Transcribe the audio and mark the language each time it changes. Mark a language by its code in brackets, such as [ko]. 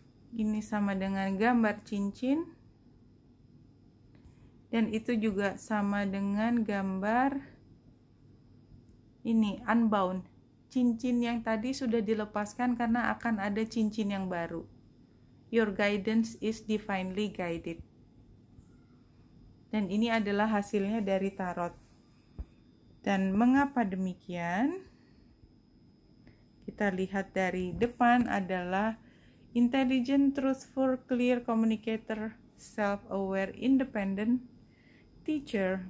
[id] Ini sama dengan gambar cincin. Dan itu juga sama dengan gambar ini, unbound. Cincin yang tadi sudah dilepaskan karena akan ada cincin yang baru. [en] Your guidance is divinely guided. [id] Dan ini adalah hasilnya dari tarot. Dan mengapa demikian? Kita lihat dari depan adalah [en] intelligent, truthful, clear communicator, self-aware, independent, teacher.